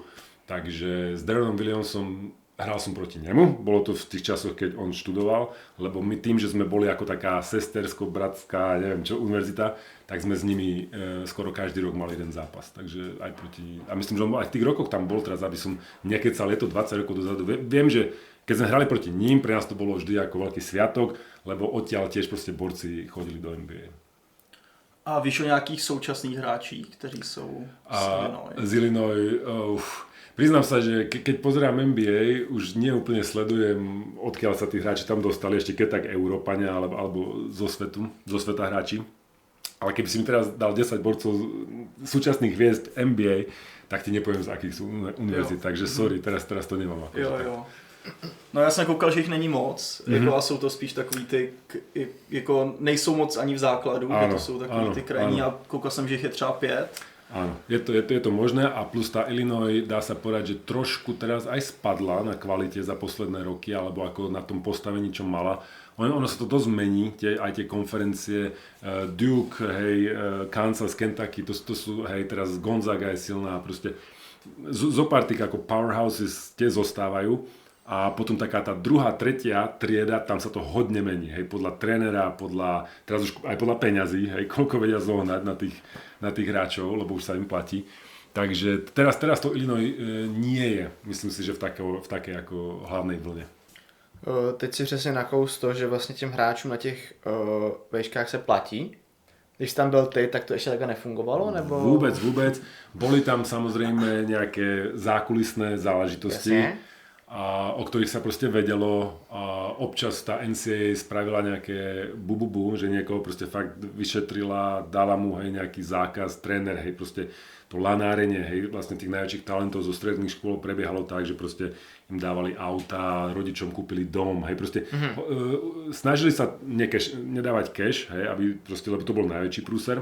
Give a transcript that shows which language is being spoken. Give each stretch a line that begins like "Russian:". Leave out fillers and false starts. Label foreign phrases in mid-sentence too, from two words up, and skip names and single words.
Slovak: Takže s Deronom Williamsom hral som proti nemu, bolo to v tých časoch, keď on študoval, lebo my tým, že sme boli ako taká sestersko-bratská, neviem čo, univerzita, tak sme s nimi skoro každý rok mali jeden zápas. Takže aj proti... A myslím, že on aj v tých rokoch tam bol teraz, aby som nekecal, je to 20 rokov dozadu. Viem, že keď sme hrali proti ním, pre nás to bolo vždy ako veľký sviatok, lebo odtiaľ tiež proste borci chodili do NBA.
Czech: A víš o nějakých současných hráčích, kteří jsou z Illinois?
Slovak: Priznám sa, že keď pozerám NBA, už nie úplne sledujem, odkiaľ sa tí hráči tam dostali, ešte keď tak Európania alebo zo sveta hráči. Ale keby si mi teraz dal 10 borcov súčasných hviezd NBA, tak ti nepoviem, z akých sú univerzít, takže sorry, teraz to nemám.
Czech: Jo. No já jsem koukal, že jich není moc, jako, a jsou to spíš takový ty, jako nejsou moc ani v základu, ano, to jsou takový ty krajní, a koukal jsem, že jich je třeba 5.
Slovak: Áno, je to možné a plus tá Illinois, dá sa povedať, že trošku teraz aj spadla na kvalite za posledné roky, alebo ako na tom postavení, čo mala. Ono sa to dosť mení, aj tie konferencie, Duke, hej, Kansas, Kentucky, to sú, hej, teraz Gonzaga je silná, proste zo pár tých ako powerhouses tie zostávajú. A potom taká tá druhá, tretia trieda, tam sa to hodne mení, hej, podľa trénera, teraz už aj podľa peňazí, hej, koľko vedia zohnať na tých hráčov, lebo už sa im platí. Takže teraz to Illinois nie je, myslím si, že v takej ako hlavnej vlne.
Czech: Teď si přesně nakous to, že vlastně těm hráčům na těch vejškách se platí. Když tam byl ty, tak to ešte takhle nefungovalo? Nebo...
Slovak: Vôbec. Boli tam samozrejme nejaké zákulisné záležitosti. Jasne. A o ktorých sa proste vedelo a občas tá NCAA spravila nejaké bububu, že niekoho proste fakt vyšetrila, dala mu hej nejaký zákaz, tréner, hej proste to lanárenie, hej vlastne tých najväčších talentov zo stredných škôl prebiehalo tak, že proste im dávali auta, rodičom kúpili dom, hej proste snažili sa nedávať cash, hej, aby proste, lebo to bol najväčší prúser.